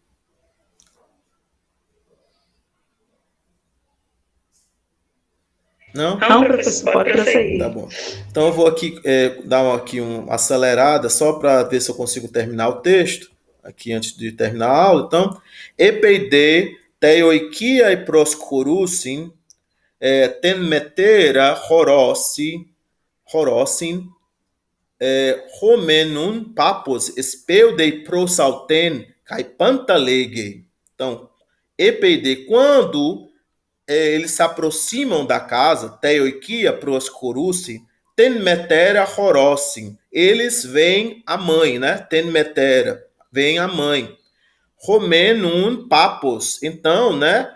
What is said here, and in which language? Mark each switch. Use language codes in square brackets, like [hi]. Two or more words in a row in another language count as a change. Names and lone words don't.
[pt] Não? Não, professor, pode prosseguir. Tá bom. Então eu vou aqui dar uma acelerada só para ver se eu consigo terminar o texto, aqui antes de terminar a aula. Então, [el] ἐπειδὴ τῇ οἰκίᾳ προσχωροῦσιν τὴν μητέρα ὁρῶσιν ὁ μὲν οὖν πάππος σπεύδει προσελθεῖν καὶ πάντα λέγει. [pt] Então, EPD, quando eles se aproximam da casa, [el] τῇ οἰκίᾳ προσχωροῦσι, τὴν μητέρα ὁρῶσιν. [pt] Eles veem a mãe, né? Tenmetera, vem a mãe. [el] ὁ μὲν οὖν πάππος. [pt] Então, né?